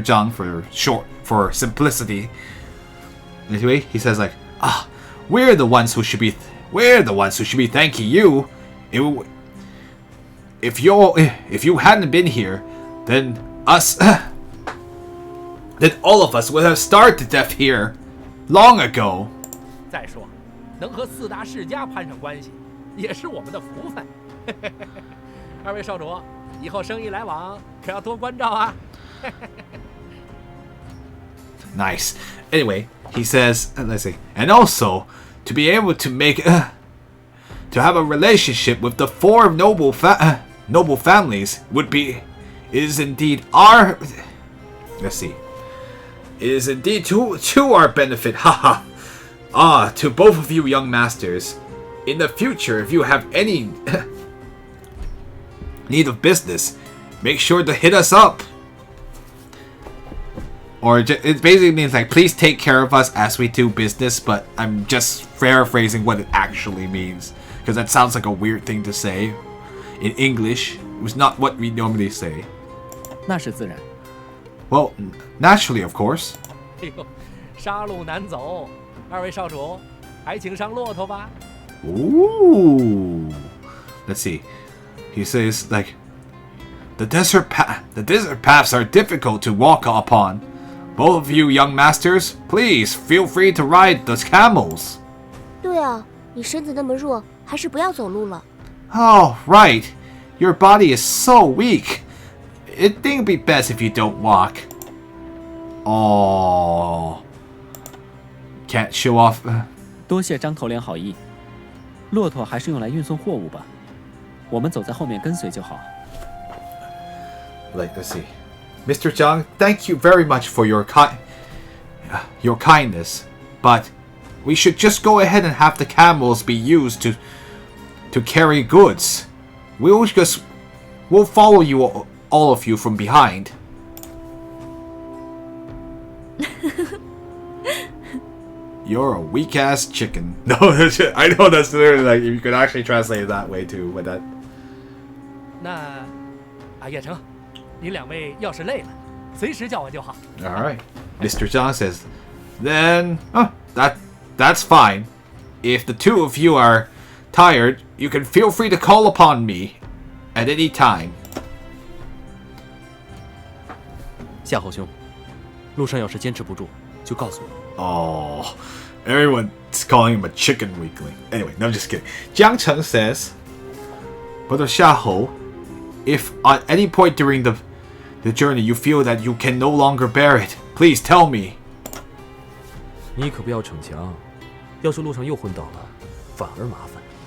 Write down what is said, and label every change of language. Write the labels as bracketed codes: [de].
[en] Zhang for short, for simplicity. Anyway, he says like, we're the ones who should be thanking you. If you hadn't been here, then then all of us would have starved to death here long ago. [zh] 再说，能和4大世家攀上关系，也是我们的福分。二位少主，以后生意来往可要多关照啊。 [en] Nice. Anyway, he says, let's see, and also to be able to make to have a relationship with the 4 noble families is indeed our. Let's see. It is indeed to our benefit, haha. To both of you young masters. In the future, if you have any need of business, make sure to hit us up. Or it basically means like, please take care of us as we do business, but I'm just paraphrasing what it actually means. Because that sounds like a weird thing to say. In English, it was not what we normally say. [zh] 那是自然。 [en] Well, naturally, of course. [zh] 哎呦，杀戮难走，二位少主，还请上骆驼吧。 [en] Ooh. Let's see. He says, like, the desert paths are difficult to walk upon. Both of you young masters, please feel free to ride the camels. [zh] 对啊，你身子那么弱，还是不要走路了。 [en] Oh, right. Your body is so weak. It'd be best if you don't walk. Oh. Can't show off. [zh] 多谢张头领好意。骆驼还是用来运送货物吧，我们走在后面跟随就好。 [en] Like, let's see. Mr. Zhang, thank you very much for your kindness, but we should just go ahead and have the camels be used to carry goods. We'll follow you, all of you, from behind. You're a weak-ass chicken. No, I know that's literally like, you could actually translate it that way too, but that... [zh] 那，叶城，您两位要是累了，随时叫我就好。 [en] Alright. Mr. Zhang says, then, that's fine. If the two of you are tired, you can feel free to call upon me at any time. [zh] 夏侯兄，路上要是坚持不住，就告诉我。 [en] Oh, everyone's calling him a chicken weakling. Anyway, no, I'm just kidding. Jiang Cheng says, Brother Xiahou, if at any point during the journey you feel that you can no longer bear it, please tell me. [zh] 你可不要逞强，要是路上又昏倒了，反而麻烦。